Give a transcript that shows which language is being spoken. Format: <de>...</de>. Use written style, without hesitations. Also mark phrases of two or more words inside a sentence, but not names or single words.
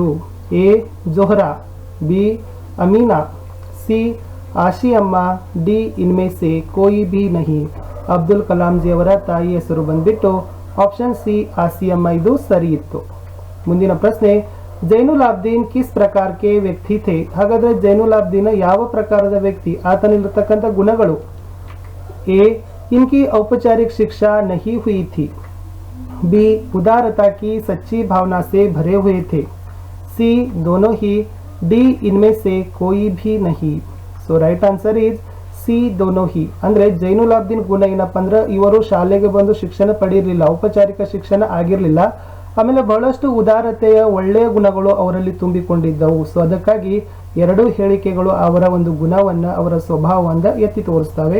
<hi>ए जोहरा, बी अमीना, सी आशी अम्मा, डी इनमें से कोई भी नहीं.</hi> <kn>ಅಬ್ದುಲ್ ಕಲಾಂ ಜಿ ಅವರ ತಾಯಿಯ ಹೆಸರು ಬಂದ್ಬಿಟ್ಟು ಆಪ್ಷನ್ ಸಿ ಆಸಿ ಅಮ್ಮ, ಇದು ಸರಿ ಇತ್ತು. ಮುಂದಿನ ಪ್ರಶ್ನೆ,</kn> <hi>जैनुलाब्दीन किस प्रकार के व्यक्ति थे.</hi> <kn>ಹಾಗಾದ್ರೆ ಜೈನುಲಾಬ್ದೀನ್ ಯಾವ ಪ್ರಕಾರದ ವ್ಯಕ್ತಿ? ಆತನಲ್ಲಿರತಕ್ಕಂಥ ಗುಣಗಳು?</kn> <hi>ಎ इनकी औपचारिक शिक्षा नहीं हुई थी, बी उदारता की सच्ची भावना से भरे हुए थे, सी दोनों ही, डी इनमें से कोई भी नहीं.</hi> <en>So right answer is C</en> <hi>दोनों ही.</hi> <kn>ಅಂದ್ರೆ ಜೈನುಲಾಬ್ದೀನ್ ಗುಣ ಏನಪ್ಪ ಅಂದ್ರೆ ಇವರು ಶಾಲೆಗೆ ಬಂದು ಶಿಕ್ಷಣ ಪಡೆಯಿರಲಿಲ್ಲ, ಔಪಚಾರಿಕ ಶಿಕ್ಷಣ ಆಗಿರಲಿಲ್ಲ. ಆಮೇಲೆ ಬಹಳಷ್ಟು ಉದಾರತೆಯ ಒಳ್ಳೆಯ ಗುಣಗಳು ಅವರಲ್ಲಿ ತುಂಬಿಕೊಂಡಿದ್ದವು. ಸೊ ಅದಕ್ಕಾಗಿ ಎರಡು ಹೇಳಿಕೆಗಳು ಅವರ ಒಂದು ಗುಣವನ್ನ, ಅವರ ಸ್ವಭಾವವನ್ನ ಎತ್ತಿ ತೋರಿಸ್ತವೆ.</kn>